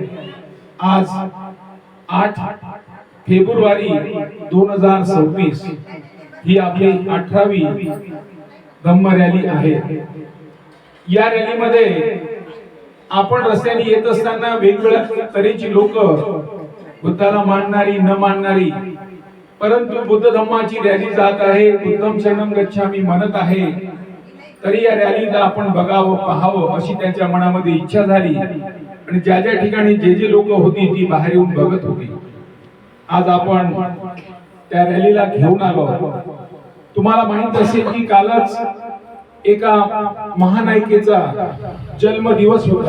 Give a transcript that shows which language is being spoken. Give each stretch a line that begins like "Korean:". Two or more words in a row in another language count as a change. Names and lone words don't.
Marathi: आज 8 फेब्रुवारी 2026 ही आपली 18वी धम्म रॅली आहे. या रॅलीमध्ये आपण रस्त्याने येत असताना वेगवेगळ्या तऱ्हेची लोक, बुद्धाला मानणारी, न मानणारी, परंतु बुद्ध धम्माची रॅली जात आहे,
Pali: बुद्धं शरणं गच्छामी
Marathi: म्हणत आहे, तरी या रॅलीला आपण बघावं, पाहावं अशी त्यांच्या मनामध्ये इच्छा झाली. आणि ज्या ज्या ठिकाणी जे लोक होती ती बाहेर येऊन बघत होती. आज आपण त्या रॅलीला घेऊन आलो. तुम्हाला माहित असेल की कालच एका महानायिकेचा जन्मदिवस होता.